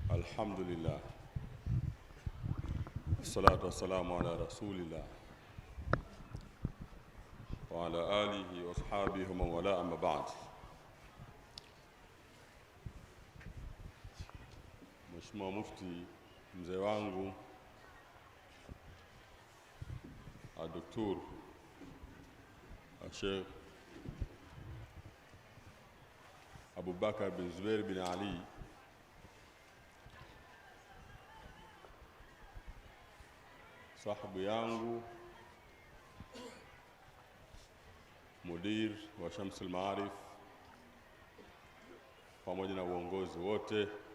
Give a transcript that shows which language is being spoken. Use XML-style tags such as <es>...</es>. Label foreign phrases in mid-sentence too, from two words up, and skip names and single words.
<ar>الحمد لله والصلاة والسلام على رسول الله وعلى آله وأصحابه ومن والاه أما بعد.</ar> <sw>Mheshimiwa Mufti, mzee wangu Dr. Sheikh Abu Bakar bin Zubair bin Ali, sahibu yangu, mudir wa Shamsul Maarif, pamoja na uongozi wote.</sw>